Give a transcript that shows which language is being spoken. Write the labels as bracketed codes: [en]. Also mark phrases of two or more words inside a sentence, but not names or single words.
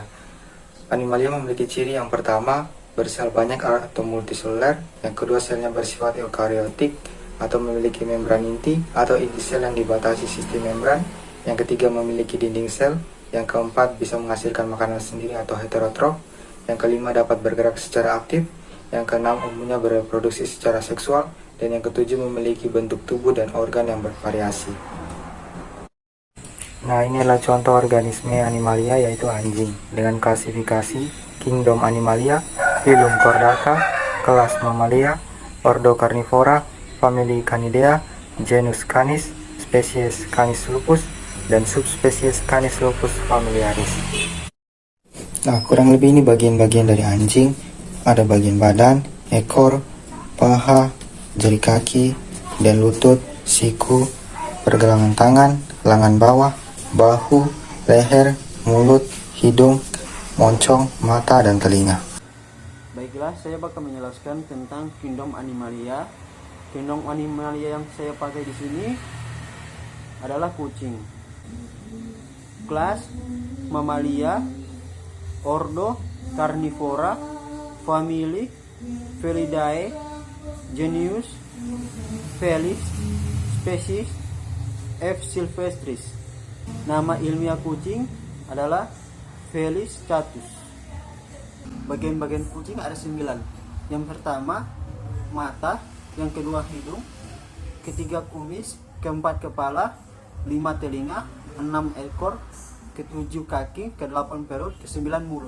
[id] Animalia memiliki ciri yang pertama, bersel banyak atau multiseluler, yang kedua selnya bersifat eukariotik atau memiliki membran inti atau inti sel yang dibatasi sistem membran, yang ketiga memiliki dinding sel, yang keempat bisa menghasilkan makanan sendiri atau heterotrof, yang kelima dapat bergerak secara aktif, yang keenam umumnya bereproduksi secara seksual, dan yang ketujuh memiliki bentuk tubuh dan organ yang bervariasi. Nah, ini adalah contoh organisme Animalia yaitu anjing dengan klasifikasi Kingdom Animalia, Phylum Chordata, kelas Mammalia, Ordo Carnivora, famili Canidea, genus Canis, spesies Canis lupus, dan subspesies Canis lupus familiaris. Nah, kurang lebih ini bagian-bagian dari anjing. Ada bagian badan, ekor, paha, jari kaki, dan lutut, siku, pergelangan tangan, lengan bawah, bahu, leher, mulut, hidung, moncong, mata, dan telinga. Baiklah, saya bakal menjelaskan tentang kingdom Animalia. Kingdom Animalia yang saya pakai di sini adalah kucing. Kelas Mammalia, Ordo Carnivora, Family Felidae, Genus Felis, Species F. silvestris. Nama ilmiah kucing adalah Felis catus. Bagian-bagian kucing ada 9. Yang pertama mata, yang kedua hidung, ketiga kumis, keempat kepala, 5 telinga, 6 ekor, ke-7 kaki, ke-8 perut, ke-9 mulut.